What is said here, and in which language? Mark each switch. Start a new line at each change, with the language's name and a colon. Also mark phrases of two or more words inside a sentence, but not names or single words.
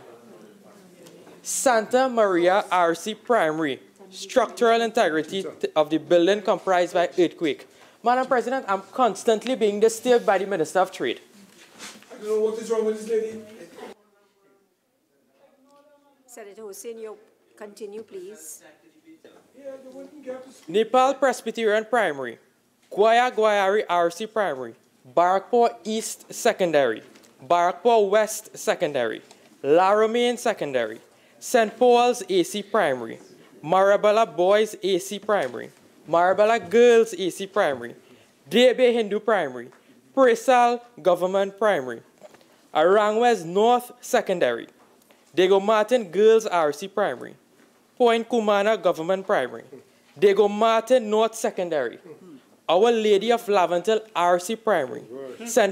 English: Santa Maria RC Primary, structural integrity of the building compromised by earthquake. Madam President, I'm constantly being disturbed by the Minister of Trade. I don't know what is wrong with this lady. Senator Hussain, you continue, please. Nepal Presbyterian Primary, Guayari RC Primary, Barakpur East Secondary, Barakpur West Secondary, La Romaine Secondary, St. Paul's AC Primary, Marabella Boys AC Primary, Marabella Girls AC Primary, Debe Hindu Primary, Presal Government Primary, Arangwes North Secondary, Dego Martin Girls RC Primary, Point Kumana Government Primary, Dego Martin North Secondary, Our Lady of Laventel RC Primary, St.